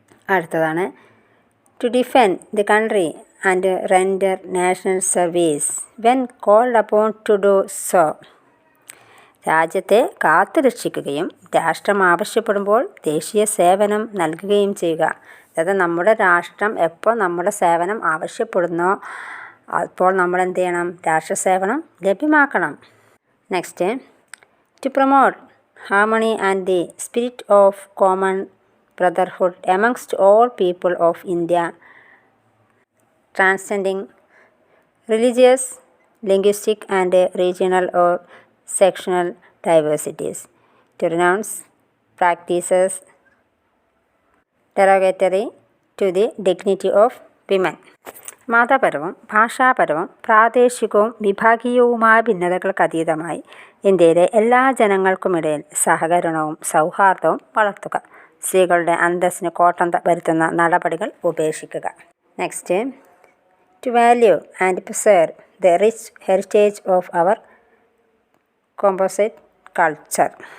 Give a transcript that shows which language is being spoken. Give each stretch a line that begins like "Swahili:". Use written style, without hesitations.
Malayalam: അടുത്തതാണ്
English: To defend the country and render national service when called upon to do so.
Malayalam: രാജ്യത്തെ കാത്തുരക്ഷിക്കുകയും രാഷ്ട്രം ആവശ്യപ്പെടുമ്പോൾ ദേശീയ സേവനം നൽകുകയും ചെയ്യുക. അതായത് നമ്മുടെ രാഷ്ട്രം എപ്പോൾ നമ്മുടെ സേവനം ആവശ്യപ്പെടുന്നോ അപ്പോൾ നമ്മൾ എന്ത് ചെയ്യണം? രാഷ്ട്രസേവനം ലഭ്യമാക്കണം.
English: Next, to promote harmony and the spirit of common brotherhood amongst all people of India, transcending religious, linguistic and regional or sectional diversities, to renounce practices derogatory to the dignity of women.
Malayalam: മതപരവും ഭാഷാപരവും പ്രാദേശികവും വിഭാഗീയവുമായ ഭിന്നതകൾക്കതീതമായി ഇന്ത്യയിലെ എല്ലാ ജനങ്ങൾക്കുമിടയിൽ സഹകരണവും സൗഹാർദ്ദവും വളർത്തുക. സ്ത്രീകളുടെ അന്തസ്സിന് കോട്ടം വരുത്തുന്ന നടപടികൾ ഉപേക്ഷിക്കുക.
English: Next, to value and preserve the rich heritage of our composite culture.